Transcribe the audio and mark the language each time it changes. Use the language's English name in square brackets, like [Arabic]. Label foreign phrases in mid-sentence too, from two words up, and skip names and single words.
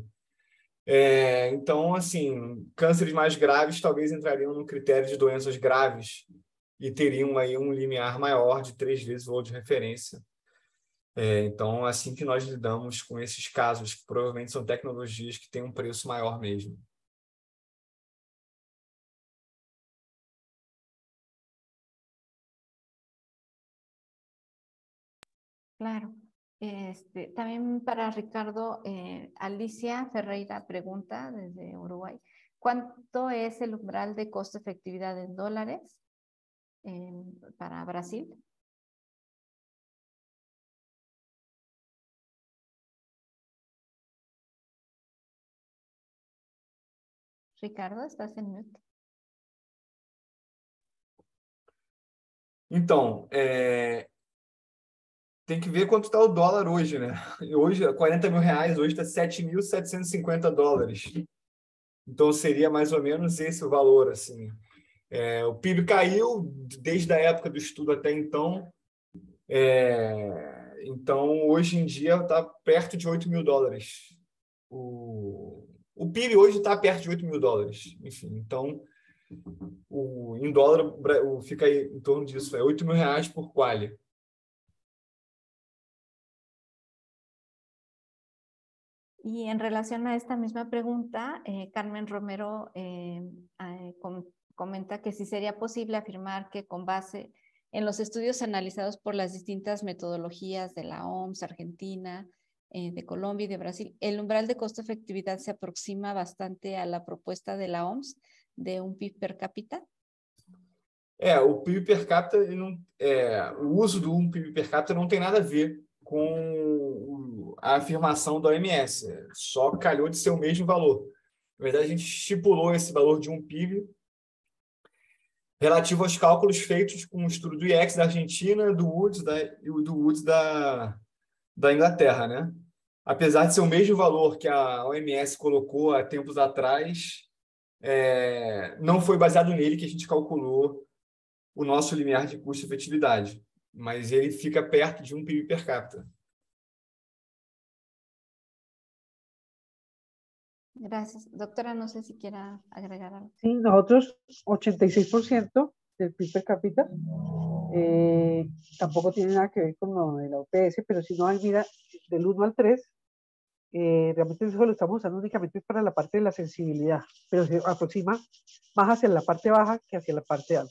[Portuguese] Então, assim, cânceres mais graves talvez entrariam no critério de doenças graves e teriam aí um limiar maior de 3 vezes o valor de referência. Então, assim que nós lidamos com esses casos, que provavelmente são tecnologias que têm um preço maior mesmo. Claro. [Spanish] También para Ricardo, Alicia Ferreira pregunta desde Uruguay, ¿cuánto es el umbral de costo-efectividad en dólares para Brasil? Ricardo, estás en mute. [Portuguese] Então, tem que ver quanto está o dólar hoje, né? Hoje, R$40 mil, hoje está $7.750. Então, seria mais ou menos esse o valor, assim. O PIB caiu desde a época do estudo até então. Então, hoje em dia, está perto de $8 mil. O PIB hoje está perto de $8 mil. Enfim, então, em dólar, fica aí em torno disso. R$8 mil por quali. [Spanish] Y en relación a esta misma pregunta, Carmen Romero comenta que si sería posible afirmar que con base en los estudios analizados por las distintas metodologías de la OMS, Argentina, de Colombia y de Brasil, el umbral de costo-efectividad se aproxima bastante a la propuesta de la OMS de un PIB per cápita. [Portuguese] O PIB per capita, o uso do PIB per capita não tem nada a ver com a afirmação da OMS, só calhou de ser o mesmo valor. Na verdade, a gente estipulou esse valor de um PIB relativo aos cálculos feitos com o estudo do IEX da Argentina, do Woods e do Woods da Inglaterra, né? Apesar de ser o mesmo valor que a OMS colocou há tempos atrás, não foi baseado nele que a gente calculou o nosso limiar de custo-efetividade, mas ele fica perto de um PIB per capita. [Spanish] Gracias. Doctora, no sé si quiera agregar algo. Sí, nosotros 86% del PIB per cápita. Tampoco tiene nada que ver con lo de la OPS, pero si no, mira, del 1 al 3, realmente eso lo estamos usando únicamente para la parte de la sensibilidad, pero se aproxima más hacia la parte baja que hacia la parte alta.